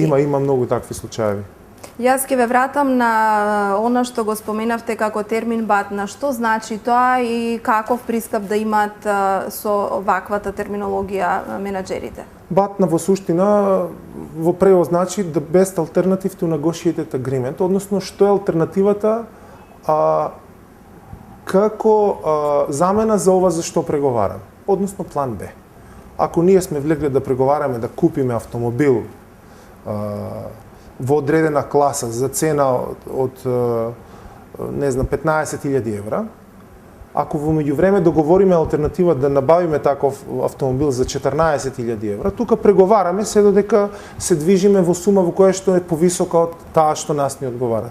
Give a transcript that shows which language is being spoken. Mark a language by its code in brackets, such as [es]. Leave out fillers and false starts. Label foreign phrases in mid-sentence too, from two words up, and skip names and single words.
[mk] Има многу такви случаи. Јас ќе ве вратам на она што го споменавте како термин батна. Што значи тоа и каков пристап да имаат со ваквата терминологија менаџерите? Батна во суштина во превод значи [en] the best alternative to negotiated agreement, [mk] односно што е алтернативата како замена за ова за што преговараме, односно план Б. Ако ние сме влегли да преговараме да купиме автомобил во одредена класа за цена од 15.000 евра, ако во меѓувреме договориме алтернатива да набавиме таков автомобил за 14.000 евра, тука преговараме се додека се движиме во сума во која што е повисока од таа што нас ни одговара.